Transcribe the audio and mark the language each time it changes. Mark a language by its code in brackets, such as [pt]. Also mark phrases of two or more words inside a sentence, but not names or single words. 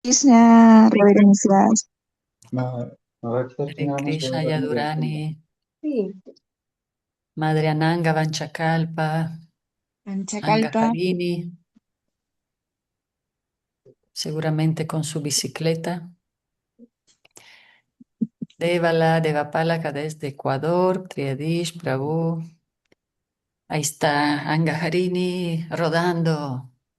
[es] Krishna, reverencias. Hare Krishna Yadurani, Madre Ananga Vanchakalpa, Panchacalpa. Angaharini, seguramente con su bicicleta. Devala, Devapalaka desde Ecuador, Triadish, Prabhu. Ahí está Angaharini rodando.